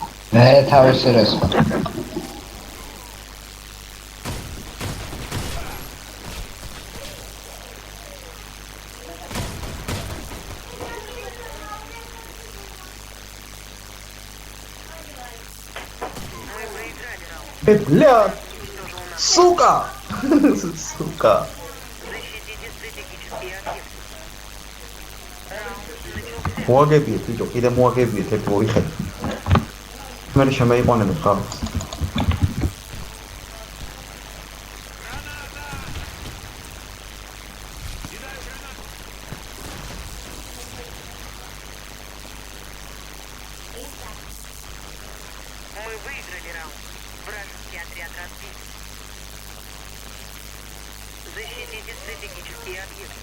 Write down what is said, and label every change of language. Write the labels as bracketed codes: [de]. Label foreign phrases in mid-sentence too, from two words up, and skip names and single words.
[ka] მე თავისი რესპა. [ru] Мы проиграли раунд. Блядь! Сука! Сука! Защитите стратегические объекты. Раунд начался. [ka] მოაგებიეთ ბიჭო, კიდე მოაგებიეთ ერთ ორი ხელი. მე შემეიყვანებთ ხალხს. [ru] Мы выиграли раунд. Вражеский отряд разбит. Защитите стратегические объекты.